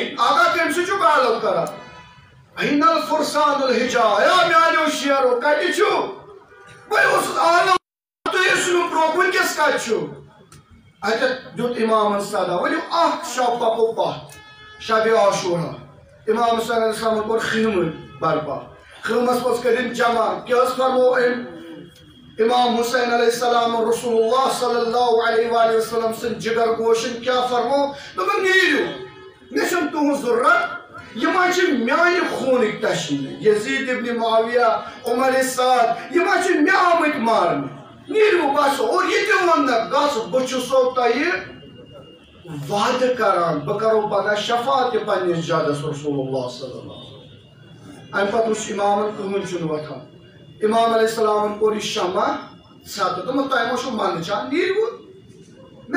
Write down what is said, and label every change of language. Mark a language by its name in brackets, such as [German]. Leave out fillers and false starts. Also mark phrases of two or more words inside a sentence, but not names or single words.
[Kashmiri] آگاہ کٔمۍ سۭتۍ چھُ گالو کران [Arabic] این الفرسان الحجا [Kashmiri] یا میانیو شیرو کتہِ چھُ بہٕ اوسُس عالم تُہۍ ٲسِو نہٕ برٛونٛہہ وٕنکٮ۪س کتہِ چھُ اتٮ۪تھ دیُت امامن صدا ؤلِو اکھ شب پکو پتھ شبِ عاشورا امام حسین [Arabic] علیہ السلامن [Kashmiri] کوٚر خیمہٕ برپا خیمس منٛز کٔرِنۍ جمع کیٛاہ حظ فرمو أمۍ امام حسین [Arabic] علیہ السلام [Kashmiri] رسول اللہ [Arabic] صلی اللہ علیہ وآلہ وسلم [Kashmiri] سٕنٛدۍ جگر گوشن کیٛاہ فرمو دوٚپُن نیٖرِو مےٚ چھُنہٕ تُہنٛز ضروٗرت یما چھ میانہ خونک تشنہ یزید ابن معاویہ عمر سعد یما چھ مے آمت مارن نیرو بس اور یہ تہ ون گس بچسو تہ وعدہ کران بہ کرو پگہ شفاعت پننس جدس رسول اللہ [Arabic] صلی اللہ علیہ وسلم [Kashmiri] ام پتہ وچھ امامن کہن چھ وتھان امام [Arabic] علیہ السلام [Kashmiri] کور یہ شمع ژھتہ دوٚپُن تۄہہِ ما چھُو منٛدچھان نیٖرِو مےٚ